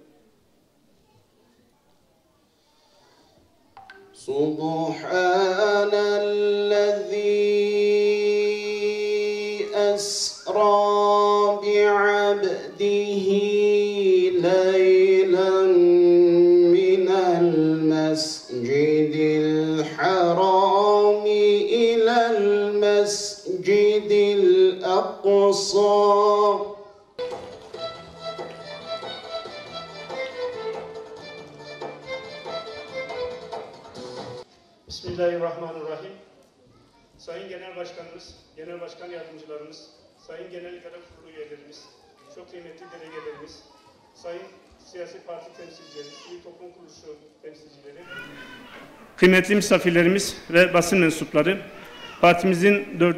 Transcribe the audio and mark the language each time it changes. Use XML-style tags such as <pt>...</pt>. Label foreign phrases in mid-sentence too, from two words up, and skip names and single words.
<ar>سبحان الذي أسرى بعبده ليلا من المسجد الحرام إلى المسجد الأقصى Bismillahirrahmanirrahim.</ar> <tr>Sayın Genel Başkanımız, Genel Başkan Yardımcılarımız, Sayın Genel İdare Kurulu üyelerimiz, çok kıymetli delegelerimiz, Sayın Siyasi Parti temsilcileri, Sivil Toplum Kuruluşu temsilcileri, kıymetli misafirlerimiz ve basın mensupları, partimizin 4.</tr>